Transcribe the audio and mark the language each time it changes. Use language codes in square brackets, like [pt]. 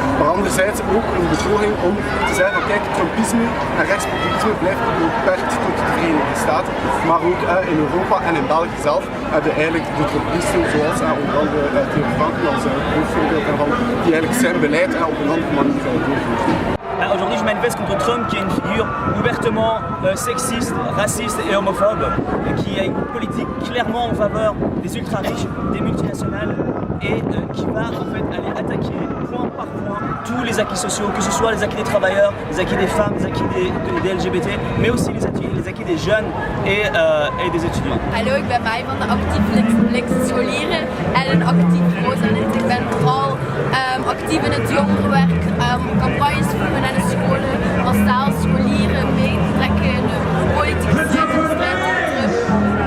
[nl] Maar anderzijds ook een betoging om te zeggen van kijk, Trumpisme en rechtspopulisme blijft niet beperkt tot de Verenigde Staten, maar ook in Europa en in België zelf hebben eigenlijk de Trumpisten, zoals onder andere Theo Franken als hoofdvoorbeeld daarvan, die eigenlijk zijn beleid op een andere manier doorvoeren. [fr] Aujourd'hui, je manifeste contre Trump, qui est une figure ouvertement sexiste, raciste et homophobe, et qui a une politique clairement en faveur des ultra-riches, des multinationales, et qui va en fait aller attaquer point par point tous les acquis sociaux, que ce soit les acquis des travailleurs, les acquis des femmes, les acquis des LGBT, mais aussi les acquis des jeunes et des étudiants. [nl] Hallo, ik ben Mai van de Actief Linkse Scholieren en een actief Rosalid. Ik ben vooral actief in het jongerenwerk, campagnes voeren naar de scholen, massaal scholieren mee te trekken in de politieke strijd en de strijd tegen Trump.